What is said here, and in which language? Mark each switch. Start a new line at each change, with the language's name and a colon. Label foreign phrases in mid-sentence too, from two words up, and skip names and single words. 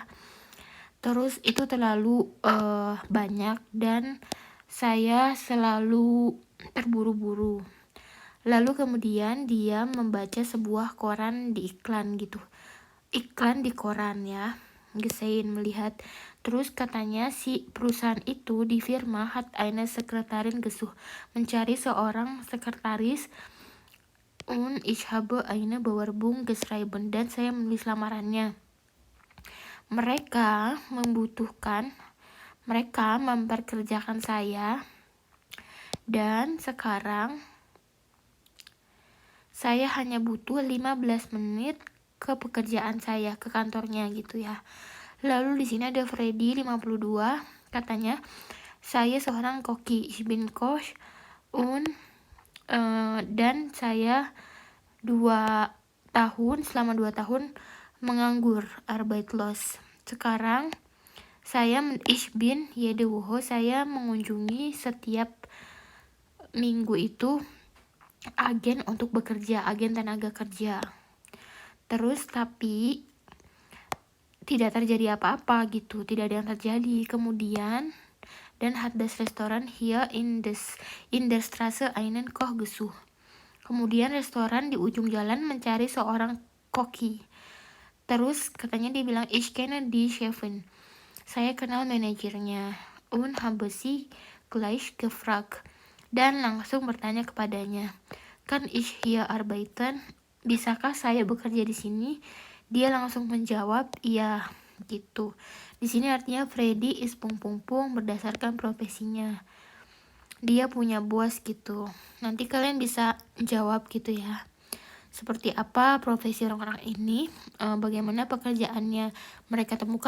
Indonesian: Terus itu terlalu banyak dan saya selalu terburu-buru. Lalu kemudian dia membaca sebuah koran di iklan gitu. Iklan di koran ya. Gesehen, melihat. Terus katanya si perusahaan itu di
German: firma hat eine Sekretärin gesucht,
Indonesian: mencari seorang sekretaris.
German: Und ich habe eine Bewerbung geschrieben,
Indonesian: dan saya menulis lamarannya. Mereka memperkerjakan saya, dan sekarang saya hanya butuh 15 menit ke pekerjaan saya, ke kantornya gitu ya. Lalu di sini ada Freddy 52, katanya, saya seorang koki,
German: ich bin Koch,
Indonesian: dan saya selama 2 tahun menganggur, arbeitslos.
German: Sekarang ich bin jede Woche,
Indonesian: saya mengunjungi setiap minggu itu agen untuk bekerja, agen tenaga kerja. Terus tapi tidak terjadi apa-apa gitu, tidak ada yang terjadi. Kemudian dan
German: hat das Restoran hier in der Straße einen Koch gesucht.
Indonesian: Kemudian restoran di ujung jalan mencari seorang koki. Terus katanya dia bilang,
German: ich kenne die Chefin.
Indonesian: Saya kenal manajernya.
German: Und habe sie gleich gefragt.
Indonesian: Dan langsung bertanya kepadanya,
German: kan ich hier arbeiten?
Indonesian: Bisakah saya bekerja di sini? Dia langsung menjawab, iya, gitu. Di sini artinya Freddy is pung berdasarkan profesinya. Dia punya bos gitu. Nanti kalian bisa jawab gitu ya. Seperti apa profesi orang-orang ini, bagaimana pekerjaannya mereka temukan.